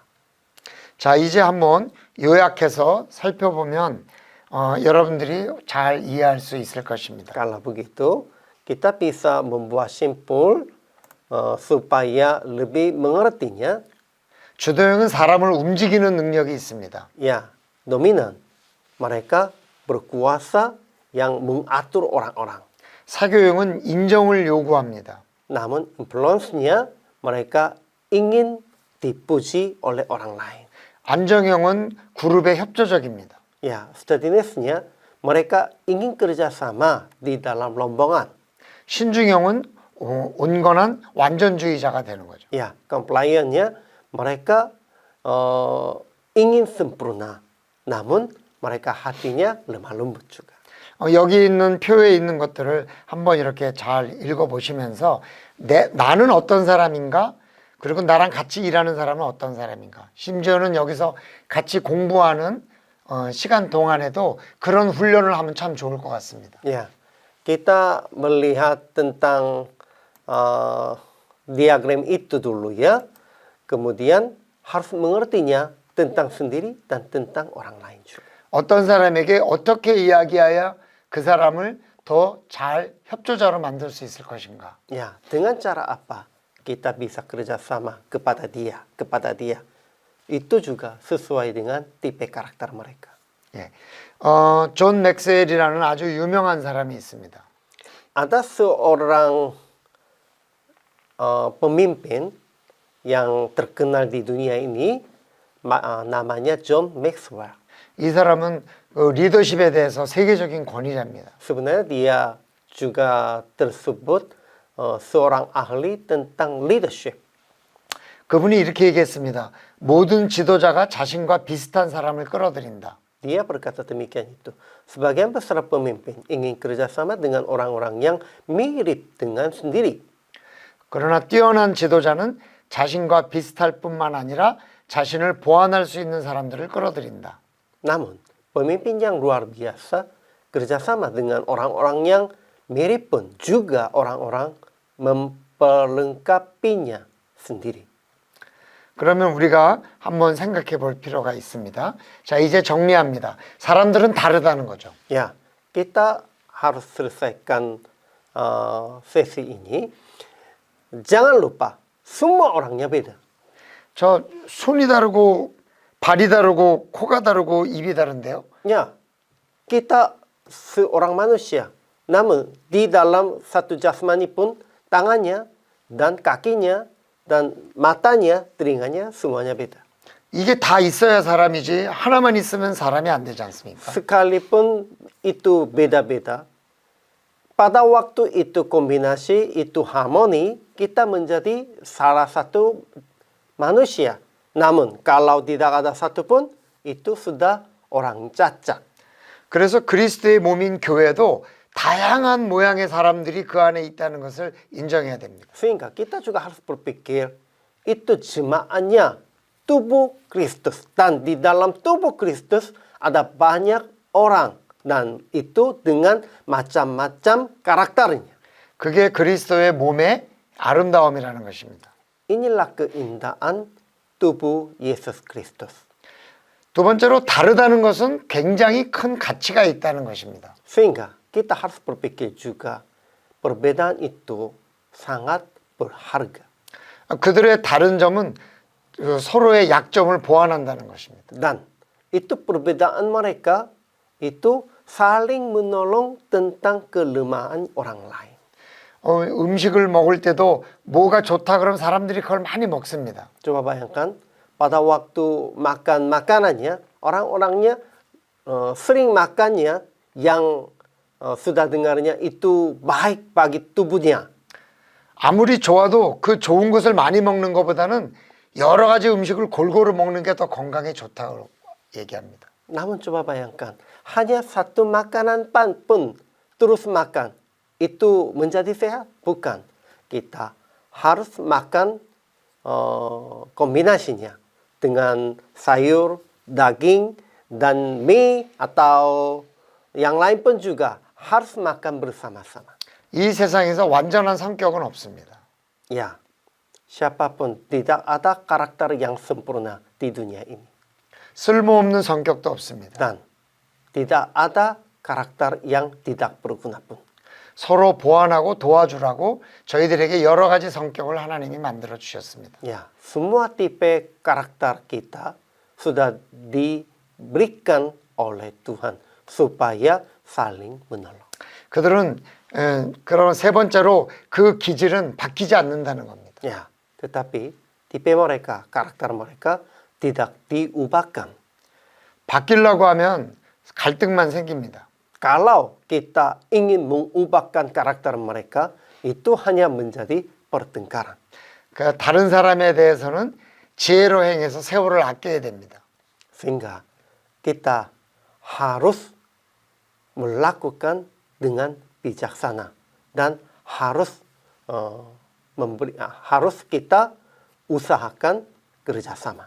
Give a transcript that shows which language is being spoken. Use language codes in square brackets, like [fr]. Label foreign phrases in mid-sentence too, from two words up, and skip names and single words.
[ko] 자, 이제 한번 요약해서 살펴보면 여러분들이 잘 이해할 수 있을 것입니다. [id] Kalau begitu, kita bisa membuat simpul supaya lebih mengertinya. [ko] 주도형은 사람을 움직이는 능력이 있습니다. [id] Ya, dominan. Mereka berkuasa yang mengatur orang-orang. [ko] 사교형은 인정을 요구합니다. [id] Namun influence-nya mereka ingin dipuji oleh orang lain. [ko] 안정형은 그룹의 협조적입니다. [id] Ya, steadiness-nya mereka ingin kerjasama di dalam rombongan. [ko] 신중형은 온건한 완전주의자가 되는 거죠. [id] Ya, compliance-nya mereka ingin sempurna. Namun mereka hatinya lemah lembut juga. [ko] 여기 있는 표에 있는 것들을 한번 이렇게 잘 읽어보시면서 나는 어떤 사람인가? 그리고 나랑 같이 일하는 사람은 어떤 사람인가? 심지어는 여기서 같이 공부하는 시간 동안에도 그런 훈련을 하면 참 좋을 것 같습니다. [id] Ya, kita melihat tentang diagram itu dulu ya. Kemudian harus mengertinya tentang sendiri dan tentang orang lain juga. [ko] 어떤 사람에게 어떻게 이야기해야 그 사람을 더 잘 협조자로 만들 수 있을 것인가? [id] Ya, dengan cara apa kita bisa kerjasama kepada dia. Itu juga sesuai dengan tipe karakter mereka. [ko] 예. 존 맥스웰이라는 아주 유명한 사람이 있습니다. [id] Ada seorang pemimpin yang terkenal di dunia ini, namanya John Maxwell. [ko] 이 사람은 리더십에 대해서 세계적인 권위자입니다. [id] Sebenarnya dia juga tersebut seorang ahli tentang leadership. [ko] 그분이 이렇게 얘기했습니다. 모든 지도자가 자신과 비슷한 사람을 끌어들인다. [id] Dia berkata demikian itu. Sebagian besar pemimpin ingin kerjasama dengan orang-orang yang mirip dengan sendiri. [ko] 그러나 뛰어난 지도자는 자신과 비슷할 뿐만 아니라 자신을 보완할 수 있는 사람들을 끌어들인다. [id] Namun, pemimpin yang luar biasa kerjasama dengan orang-orang yang mirip pun juga orang-orang memperlengkapinya sendiri. [ko] 그러면 우리가 한번 생각해 볼 필요가 있습니다. 자, 이제 정리합니다. 사람들은 다르다는 거죠. [id] Ya, kita harus selesaikan sesi ini. Jangan lupa, semua orangnya beda. [ko] 저 손이 다르고 발이 다르고 코가 다르고 입이 다른데요. [id] Ya, kita seorang manusia. Namun, di dalam satu jasmani pun tangannya dan kakinya dan matanya, telinganya semuanya beda. [ko] 이게 다 있어야 사람이지 하나만 있으면 사람이 안 되지 않습니까? [id] Sekalipun itu beda-beda, pada waktu itu kombinasi, itu harmoni, kita menjadi salah satu manusia. Namun kalau tidak ada satupun, itu sudah orang cacat. [ko] 그래서 그리스도의 몸인 교회도 다양한 모양의 사람들이 그 안에 있다는 것을 인정해야 됩니다. [id] Sehingga kita juga harus berpikir, itu jemaatnya tubuh Kristus. Dan di dalam tubuh Kristus ada banyak orang. Dan itu dengan macam-macam karakternya. [ko] 그게 그리스도의 몸의 아름다움이라는 것입니다. [id] Inilah keindahan tubuh Yesus Kristus. [ko] 두 번째로 다르다는 것은 굉장히 큰 가치가 있다는 것입니다. [id] Sehingga kita harus berpikir juga perbedaan itu sangat berharga. [ko] 그들의 다른 점은 서로의 약점을 보완한다는 것입니다. [id] Dan itu perbedaan mereka itu saling menolong tentang kelemahan orang lain. [ko] 음식을 먹을 때도 뭐가 좋다 그러면 사람들이 그걸 많이 먹습니다. [id] Coba bayangkan pada waktu makan makanannya orang-orangnya sering makannya yang sudah dengarnya itu baik bagi tubuhnya. [ko] 아무리 좋아도 그 좋은 것을 많이 먹는 것보다는 여러 가지 음식을 골고루 먹는 게 더 건강에 좋다고 얘기합니다. [id] Namun coba bayangkan, hanya satu makanan pun terus makan, itu menjadi sehat? Bukan. Kita harus makan kombinasinya dengan sayur, daging, dan mie atau yang lain pun juga harus makan bersama-sama. [ko] 이 세상에서 완전한 성격은 없습니다. [id] Ya, siapapun tidak ada karakter yang sempurna di dunia ini. [ko] 쓸모없는 성격도 없습니다. [id] Dan tidak ada karakter yang tidak berguna pun. [ko] 서로 보완하고 도와주라고 저희들에게 여러 가지 성격을 하나님이 만들어 주셨습니다. [id] Ya, semua tipe karakter kita sudah diberikan oleh Tuhan supaya saling menolong. [ko] 그들은 그런 세 번째로 그 기질은 바뀌지 않는다는 겁니다. [id] Ya, tetapi tipe mereka, karakter mereka tidak diubahkan. [ko] 바뀌려고 하면 갈등만 생깁니다. [id] Kalau kita ingin mengubahkan karakter mereka, itu hanya menjadi pertengkaran. [ko] 그 다른 사람에 대해서는 지혜로 행해서 세월을 아껴야 됩니다. [id] Sehingga kita harus melakukan dengan bijaksana dan harus harus kita usahakan kerjasama.